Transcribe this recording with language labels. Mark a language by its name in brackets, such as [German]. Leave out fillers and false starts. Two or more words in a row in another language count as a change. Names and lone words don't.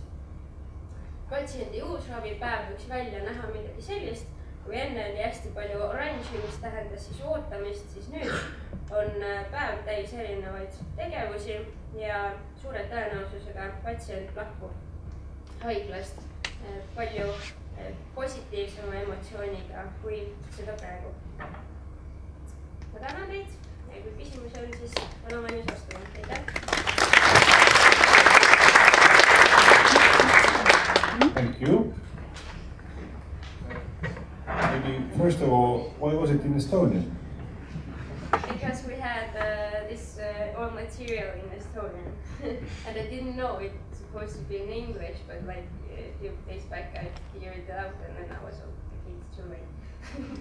[Estonian] Patsiendi uus ravipäev võiks välja näha midagi sellist, kui enne oli hästi palju oranži, mis tähendas siis ootamist, siis nüüd on päev täis erinevaid tegevusi ja suure tõenäosusega patsient lahkub haiglast palju positiivsema emotsiooniga kui seda praegu. Ma tänan teid ja kui küsimusi on, siis olen valmis vastama. Aitäh! [English] Thank you. Maybe first of all, why was it in Estonian? Because we had this all material in Estonian, and I didn't know it's supposed to be in English, but like a few days back I figured it out, and then I was okay, it's too late.